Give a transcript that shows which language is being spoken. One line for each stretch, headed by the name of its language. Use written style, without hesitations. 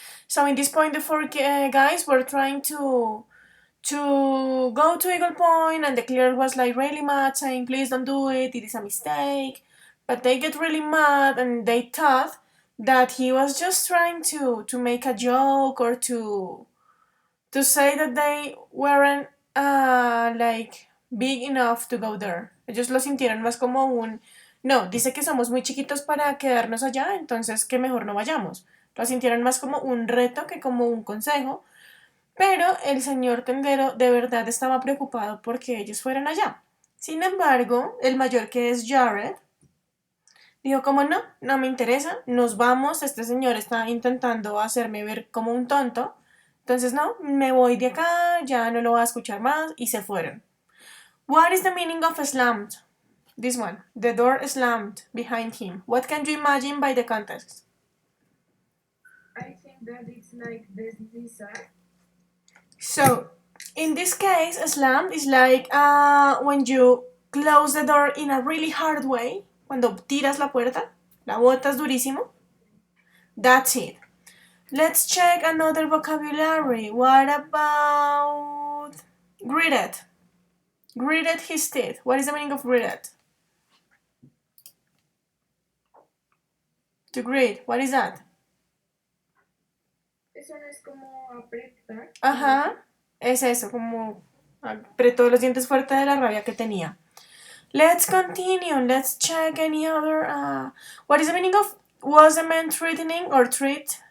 English: So in this point, the four guys were trying to go to Eagle Point, and the clerk was like really mad, saying, "Please don't do it. It is a mistake." But they get really mad, and they thought that he was just trying to make a joke or to say that they weren't like big enough to go there.
Spanish: Ellos lo sintieron más como un no, dice que somos muy chiquitos para quedarnos allá, entonces que mejor no vayamos. Lo sintieron más como un reto que como un consejo, pero el señor tendero de verdad estaba preocupado porque ellos fueran allá. Sin embargo, el mayor, que es Jared, dijo como no, no me interesa, nos vamos, este señor está intentando hacerme ver como un tonto, entonces no, me voy de acá, ya no lo voy a escuchar más, y se fueron.
English: What is the meaning of slammed? This one, the door slammed behind him. What can you imagine by the context? I think that it's like deslizar. So, in this case, slammed is like when you close the door in a really hard way,
Spanish: cuando tiras la puerta, la botas durísimo.
English: That's it. Let's check another vocabulary. What about gritted? Gritted his teeth. What is the meaning of gritted? To grit. What is that?
Spanish: Eso no es como apretar. Ajá. Es eso, como apretó los dientes fuerte de la rabia que tenía.
English: Let's continue. Let's check any other. What is the meaning of was the man threatening or treat?